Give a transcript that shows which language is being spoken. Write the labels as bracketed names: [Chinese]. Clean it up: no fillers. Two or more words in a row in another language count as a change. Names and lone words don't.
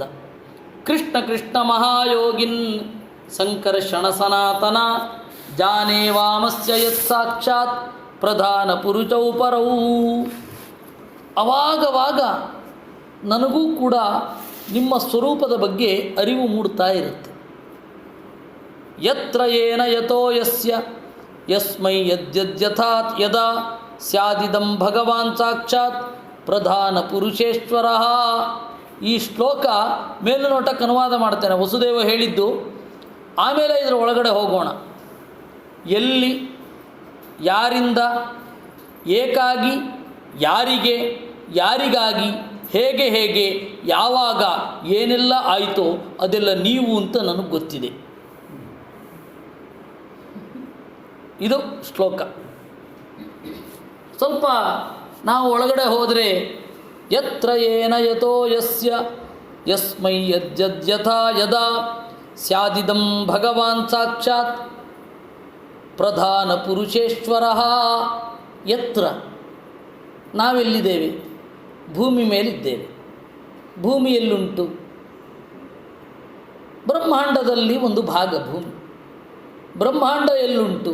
[Sanskrit] ಕೃಷ್ಣ ಕೃಷ್ಣ ಮಹಾಯೋಗಿನ್ ಸಂಕರ್ಷಣ ಸನಾತನ ಜಾನೇ ವಾಮಸ್ಯ ಯತ್ ಸಾಕ್ಷಾತ್ ಪ್ರಧಾನ ಪುರುಷೌ ಪರೌ. [Kannada] ಅವಾಗವಾಗ ನನಗೂ ಕೂಡ ನಿಮ್ಮ ಸ್ವರೂಪದ ಬಗ್ಗೆ ಅರಿವು ಮೂಡ್ತಾ ಇರುತ್ತೆ. [Sanskrit] ಯತ್ರ ಏನ ಯತೋ ಯಸ್ಯ ಯಸ್ಮೈ ಯದ್ಯಥಾತ್ ಯದಾ ಸ್ಯಾದಿದಂ ಭಗವಾನ್ ಸಾಕ್ಷಾತ್ ಪ್ರಧಾನ ಪುರುಷೇಶ್ವರ. [Kannada] ಈ ಶ್ಲೋಕ ಮೇಲುನೋಟಕ್ಕೆ ಅನುವಾದ ಮಾಡ್ತೇನೆ, ವಸುದೇವ ಹೇಳಿದ್ದು. ಆಮೇಲೆ ಇದರ ಒಳಗಡೆ ಹೋಗೋಣ. ಎಲ್ಲಿ, ಯಾರಿಂದ, ಏಕಾಗಿ, ಯಾರಿಗೆ, ಯಾರಿಗಾಗಿ, ಹೇಗೆ ಹೇಗೆ, ಯಾವಾಗ ಏನೆಲ್ಲ ಆಯಿತೋ ಅದೆಲ್ಲ ನೀವು ಅಂತ ನನಗೆ ಗೊತ್ತಿದೆ. ಇದು ಶ್ಲೋಕ. ಸ್ವಲ್ಪ ನಾವು ಒಳಗಡೆ ಹೋದರೆ, [Sanskrit] ಯತ್ರ ಏನ ಯತೋ ಯಸ್ಯ ಯಸ್ಮೈ ಯದ್ಯಥಾ ಯದಾ ಸ್ಯಾದಿದಂ ಭಗವಾನ್ ಸಾಕ್ಷಾತ್ ಪ್ರಧಾನ ಪುರುಷೇಶ್ವರ. [Kannada] ಯತ್ರ, ನಾವೆಲ್ಲಿದ್ದೇವೆ? ಭೂಮಿ ಮೇಲಿದ್ದೇವೆ. ಭೂಮಿ ಎಲ್ಲುಂಟು? ಬ್ರಹ್ಮಾಂಡದಲ್ಲಿ ಒಂದು ಭಾಗ ಭೂಮಿ. ಬ್ರಹ್ಮಾಂಡ ಎಲ್ಲುಂಟು?